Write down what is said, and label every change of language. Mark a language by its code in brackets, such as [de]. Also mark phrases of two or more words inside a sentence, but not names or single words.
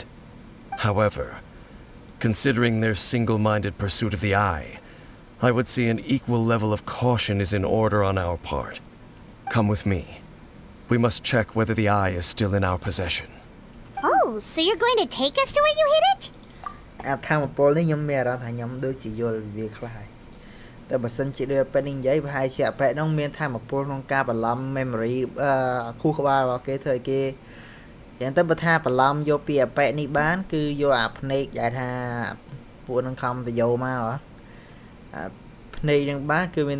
[en] However, considering their single-minded pursuit of the Eye, I would say an equal level of caution is in order on our part. Come with me. We must check whether the Eye is still in our possession. Oh, so you're going to take us to where you hid it? [km] ថាមពលនេះខ្ញុំមានអារម្មណ៍ថាខ្ញុំដូចជាយល់វាខ្លះហើយតែបើសិនជាដូចពេលនេះនិយាយប្រហែលជាអប៉ែនោះមានថាមពលក្នុងការបន្លំ memory ខួរក្បាលរបស់គេ ធ្វើឲ្យគេយ៉ាងទៅបើថាបន្លំយកពីអប៉ែនេះបានគឺយកអាភ្នែកដែលថាពួកនឹងខំទៅយកមកភ្នែកនឹងបានគឺមាន